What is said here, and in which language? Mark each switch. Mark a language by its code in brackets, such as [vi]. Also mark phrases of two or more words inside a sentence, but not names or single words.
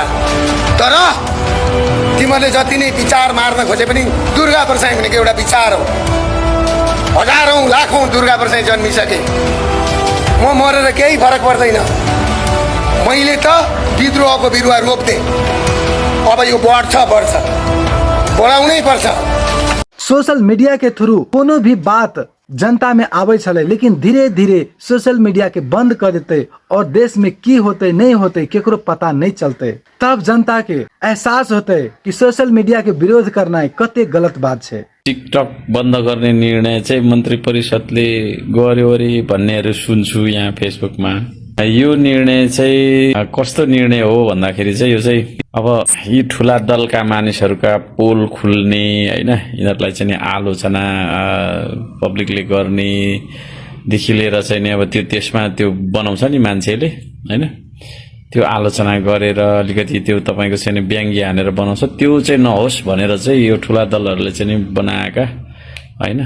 [ne] तर तिमीहरूले जति नै विचार मार्न खोजे पनि दुर्गा प्रसाई भनेको एउटा विचार हो। हजारौं लाखौं दुर्गा प्रसाई जन्मिसके, म मरेर केही फरक पर्दैन। मैले त विद्रोहको बिरुवा रोप्थे, अब यो बढ्छ बढाउनै पर्छ। [en] social media [mai] के थ्रू कोनो भी बात जनता में आवे छले, लेकिन धीरे धीरे [en] social media [mai] के बंद कर देते और देश में की होते नहीं होते केकरो पता नहीं चलते। तब जनता के एहसास होते कि [en] social media [mai] के विरोध करना कते गलत बात छे। [ne] टिकटक बन्द गर्ने निर्णय चाहिँ मन्त्री परिषदले गर्यो अरे भन्नेहरू सुन्छु यहाँ फेसबुकमा। यो निर्णय चाहिँ कस्तो निर्णय हो भन्दाखेरि चाहिँ यो चाहिँ अब यी ठुला दलका मानिसहरूका पोल खुल्ने हैन, यिनीहरूलाई चाहिँ आलोचना पब्लिकले गर्ने देखि लिएर चाहिँ नि अब त्यो त्यसमा त्यो बनाउँछ नि मान्छेले हैन, त्यो आलोचना गरेर अलिकति त्यो तपाईको चाहिँ व्यङ्ग्य हानेर बनाउँछ, त्यो चाहिँ नहोस् भनेर चाहिँ यो ठुला दलहरूले चाहिँ बनाएका हैन।